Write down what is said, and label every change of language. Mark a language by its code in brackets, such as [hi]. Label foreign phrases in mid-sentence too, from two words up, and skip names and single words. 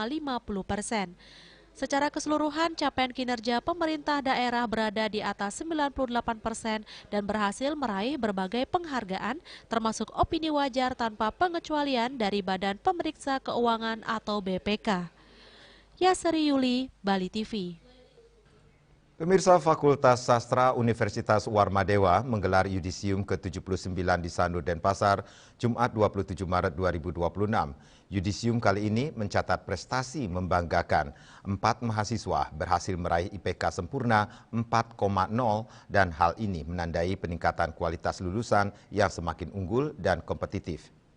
[id] Secara keseluruhan, capaian kinerja pemerintah daerah berada di atas 98% dan berhasil meraih berbagai penghargaan, termasuk opini wajar tanpa pengecualian dari Badan Pemeriksa Keuangan atau BPK. Yasri Yuli, Bali TV. Pemirsa, Fakultas Sastra Universitas Warmadewa menggelar Yudisium ke-79 di Sanur, Denpasar, Jumat 27 Maret 2026. Yudisium kali ini mencatat prestasi membanggakan. 4 mahasiswa berhasil meraih IPK sempurna 4,0 dan hal ini menandai peningkatan kualitas lulusan yang semakin unggul dan kompetitif.